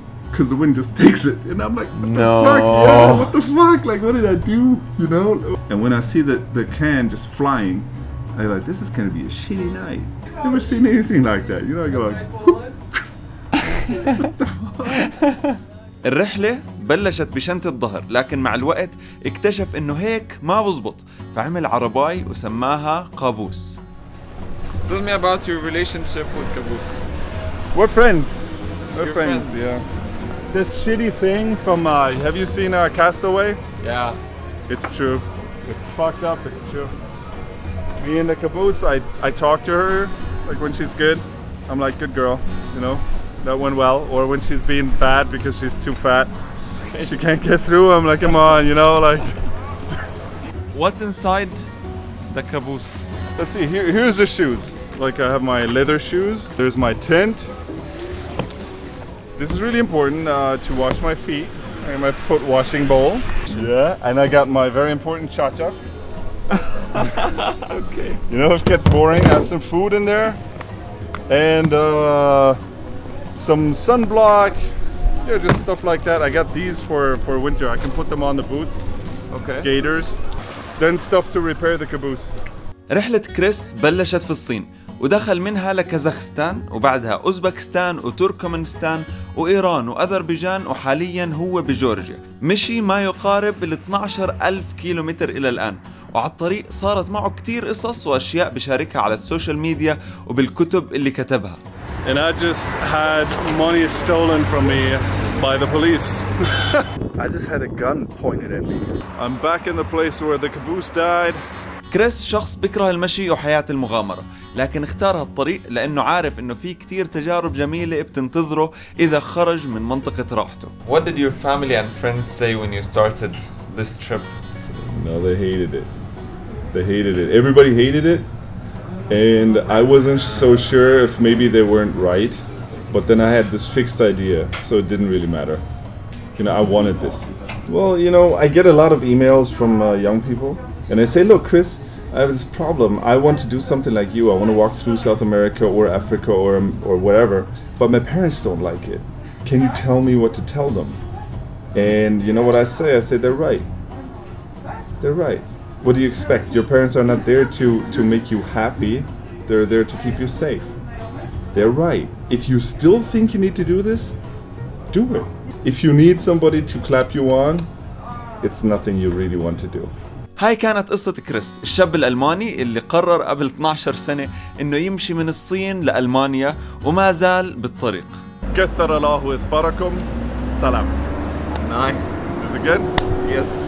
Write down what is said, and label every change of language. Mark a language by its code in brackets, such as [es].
[en] Because the wind just takes it. And I'm like, what the fuck? Yeah, what the fuck? Like, what did I do? You know? And when I see the can just flying, I'm like, this is going to be a shitty night. Never seen anything like that. You know, I go like, what the fuck? [ar] الرحلة بلشت بشنطة ظهر، لكن مع الوقت اكتشف انه هيك ما بزبط، فعمل عرباي وسماها قابوس. [en] Tell me about your relationship with Caboose. We're friends. We're friends, yeah. This shitty thing from, have you seen Castaway? Yeah. It's true. It's fucked up, it's true. Me and the caboose, I talk to her, like when she's good. I'm like, good girl, you know, that went well. Or when she's being bad because she's too fat. She can't get through, I'm like, come on, you know, like. What's inside the caboose? Let's see, here's the shoes. Like I have my leather shoes. There's my tent. This is really important to wash my feet. I have my foot washing bowl. Yeah, and I got my very important cha-cha. Okay. You know, if it gets boring, I have some food in there. And some sunblock. Yeah, just stuff like that. I got these for winter. I can put them on the boots. Okay. Gaiters. then stuff to repair the caboose. [ar] رحلة كريس بلشت في الصين ودخل منها لكازاخستان وبعدها أوزبكستان وتركمانستان وإيران وأذربيجان وحاليا هو بجورجيا. مشي ما يقارب 12,000 كيلومتر إلى الآن، وعلى الطريق صارت معه كتير قصص وأشياء بشاركها على السوشيال ميديا وبالكتب اللي كتبها. [en] And I just had money stolen from me by the police. I just had a gun pointed at me. I'm back in the place where the caboose died. [ar] كريس شخص بيكره المشي وحياة المغامرة، لكن اختار هالطريق لأنه عارف إنه في كتير تجارب جميلة بتنتظره إذا خرج من منطقة راحته. [en] What did your family and friends say when you started this trip? No, they hated it. They hated it. Everybody hated it. And I wasn't so sure if maybe they weren't right. But then I had this fixed idea, so it didn't really matter. You know, I wanted this. Well, you know, I get a lot of emails from young people. And I say, look, Chris, I have this problem. I want to do something like you. I want to walk through South America or Africa or whatever. But my parents don't like it. Can you tell me what to tell them? And you know what I say? I say, they're right. They're right. What do you expect? Your parents are not there to make you happy. They're there to keep you safe. They're right. If you still think you need to do this, do it. If you need somebody to clap you on, it's nothing you really want to do. [ar] هاي كانت قصة كريس، الشاب الألماني اللي قرر قبل 12 سنة إنه يمشي من الصين لألمانيا وما زال بالطريق. كثر الله إصفاركم. سلام. [en] Nice. Is it good? Yes.